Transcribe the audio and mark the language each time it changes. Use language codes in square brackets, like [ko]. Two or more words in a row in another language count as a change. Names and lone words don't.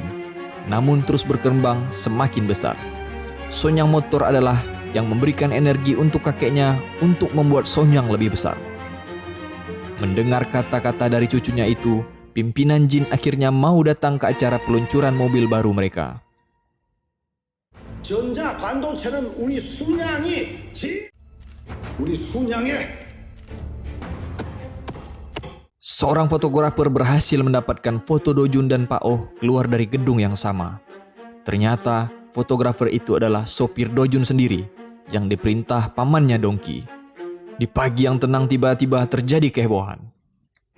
[id] Namun terus berkembang semakin besar. Sonyang Motor adalah yang memberikan energi untuk kakeknya untuk membuat Sonyang lebih besar. Mendengar kata-kata dari cucunya itu, pimpinan Jin akhirnya mau datang ke acara peluncuran mobil baru mereka. [ko] 전자 반도체는 우리 순양의 [id] Seorang fotografer berhasil mendapatkan foto Dojun dan Pak Oh keluar dari gedung yang sama. Ternyata fotografer itu adalah sopir Dojun sendiri yang diperintah pamannya Dongki. Di pagi yang tenang tiba-tiba terjadi kehebohan.